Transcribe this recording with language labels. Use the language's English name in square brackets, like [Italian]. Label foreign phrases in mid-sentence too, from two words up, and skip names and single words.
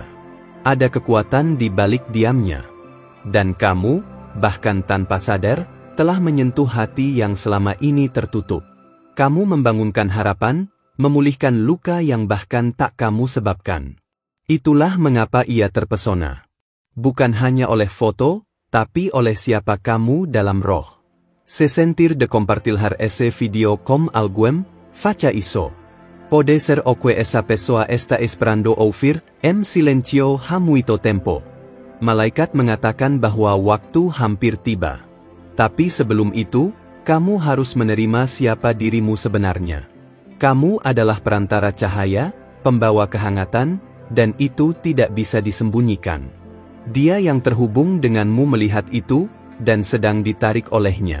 [Indonesian] Ada kekuatan di balik diamnya. Dan kamu, bahkan tanpa sadar, telah menyentuh hati yang selama ini tertutup. Kamu membangunkan harapan, memulihkan luka yang bahkan tak kamu sebabkan. Itulah mengapa ia terpesona. Bukan hanya oleh foto, tapi oleh siapa kamu dalam roh. [Portuguese] Se sentir de compartilhar ese video com alguém, faca isso. Pode ser o que esa pessoa está esperando ouvir, silencio ha muito tempo. [Indonesian] Malaikat mengatakan bahwa waktu hampir tiba. Tapi sebelum itu, kamu harus menerima siapa dirimu sebenarnya. Kamu adalah perantara cahaya, pembawa kehangatan, dan itu tidak bisa disembunyikan. Dia yang terhubung denganmu melihat itu, dan sedang ditarik olehnya.